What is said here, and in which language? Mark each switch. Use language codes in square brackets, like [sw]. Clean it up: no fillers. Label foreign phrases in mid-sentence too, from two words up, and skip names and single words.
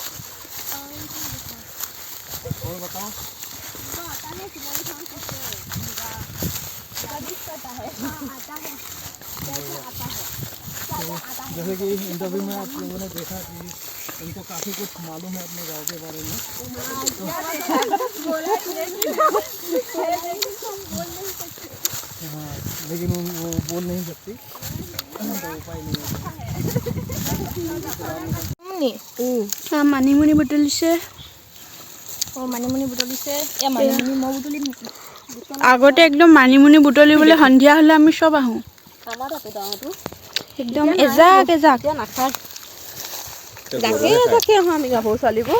[hi] और बताओ जैसे कि इंटरव्यू में आप लोगों ने देखा कि उनको काफ़ी कुछ मालूम है अपने गांव के बारे में हाँ लेकिन वो बोल नहीं सकती तो उपाय नहीं है। [as] মানিমুনি বুটলিছে মানিমুনি বুটলিছে মানিমুনি মই বুটলিম নেকি আগতে একদম মানিমুনি বুটলিবলৈ সন্ধিয়া হ'লে আমি চব আহোঁ আমাৰ তাতে গাঁৱতো একদম এজাক এজাক নাখায় জাকে আহোঁ আমি গাভৰু ছোৱালীবোৰ